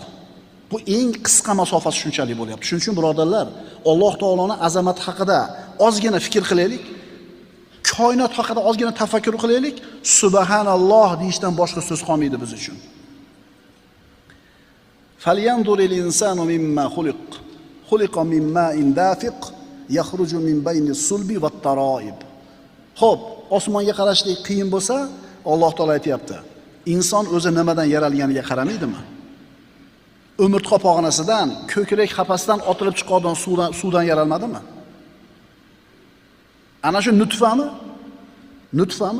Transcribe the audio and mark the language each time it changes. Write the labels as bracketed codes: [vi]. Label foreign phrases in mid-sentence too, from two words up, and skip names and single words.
[uz] Bu eng qisqa masofasi shunchalik bo'lyapti. Shuning uchun birodarlar, Alloh taoloning azamati haqida ozgina fikr qilaylik. Koinot haqida ozgina tafakkur qilaylik. Subhanalloh deyishdan boshqa so'z qolmaydi biz uchun. [ar] فلينظر الإنسان مم خلق. خلق من ماء دافق يخرج من بين الصلب والترائب. [uz] Xo'p, osmonga qarashlik qiyin bo'lsa, Alloh taolo aytayapti. Inson o'zi nimadan yaralganiga qaramaydimi? Umurtqa pog'onasidan, ko'krak qafasidan otilib chiqadigan suvdan yaralmadimi? Ana shu nutfami? Nutfami?